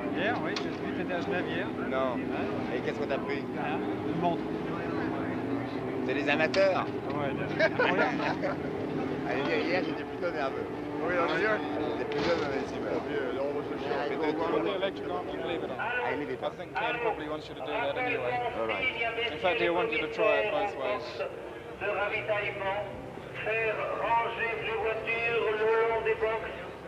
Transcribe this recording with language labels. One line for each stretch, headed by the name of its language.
French: Hier, oui, j'ai vu péter à Genève hier. Non. Et qu'est-ce qu'on t'a pris? Une montre. C'est des amateurs. Ouais, Allez, hier, j'étais plutôt nerveux. Oui, on est J'étais plutôt de mauvaise humeur.
English: I leave it. I think Ken probably wants you to do that anyway. All right. In fact, he wants you to try it both ways.
French: De ravitaillement, faire ranger les voitures le long des boxes.